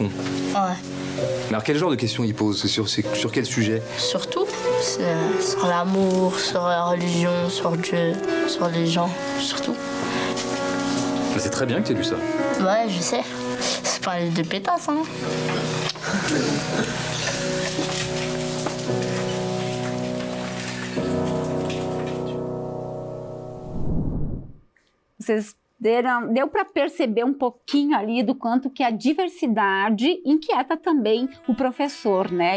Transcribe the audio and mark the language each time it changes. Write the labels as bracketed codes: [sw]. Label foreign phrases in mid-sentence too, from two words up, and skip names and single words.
[fr] Ouais. Mais alors quel genre de questions il pose? Sur quel sujet? Surtout, c'est sur l'amour, sur la religion, sur Dieu, sur les gens, surtout. Mais c'est très bien que tu aies lu ça. Ouais, je sais. C'est pas de pétasse, hein. [pt] Deu para perceber um pouquinho ali do quanto que a diversidade inquieta também o professor, né?